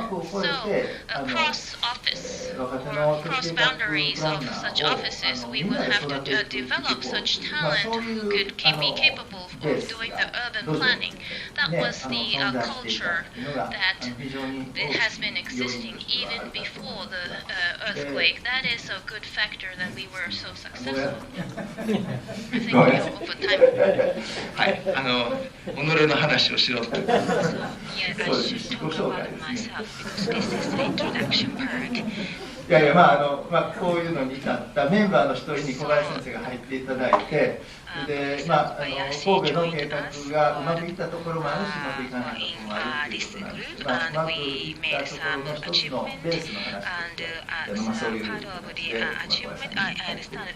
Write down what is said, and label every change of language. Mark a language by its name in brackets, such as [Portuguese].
[English] So across office or cross boundaries of such offices, we will have to develop such talent who can be capable of doing the urban planning. That was the culture that it has been existing even before the earthquake. That is a good factor that we were so successful. I think we have open time. [Japanese] はい、己の話をしろって。 [English] Yeah, I should talk about myself because this is the introduction part. [Japanese] いやいや、こういうのに至ったメンバーの一人に小林先生が入っていただいて、で、神戸の計画がうまくいったところもあるし、うまくいかないところもあるということなんですが、うまくいったところの一つのベースの話で、そういうことです。